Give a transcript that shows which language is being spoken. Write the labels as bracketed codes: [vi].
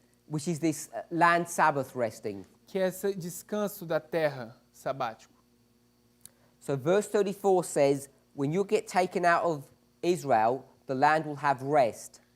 [en] Which is this land Sabbath resting. [pt] Que é esse descanso da terra sabático. [en] So verse 34 says, when you get taken out of Israel, the land will have rest.